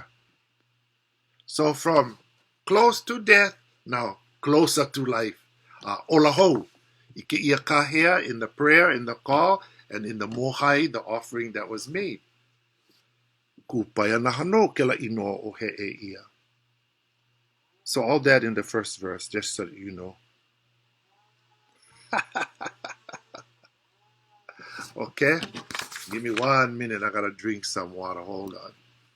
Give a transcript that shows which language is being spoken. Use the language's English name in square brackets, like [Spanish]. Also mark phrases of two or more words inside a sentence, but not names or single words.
[English] So from close to death, now closer to life. [Hawaiian] Olaho, ʻIʻIa kahea [English] in the prayer, in the call, and in the mohai, the offering that was made. [Hawaiian] Kupaianaha no ke laʻinoa o HeʻEʻIa. [English] So all that in the first verse, just so that you know. Okay? Give me 1 minute. I gotta drink some water. Hold on.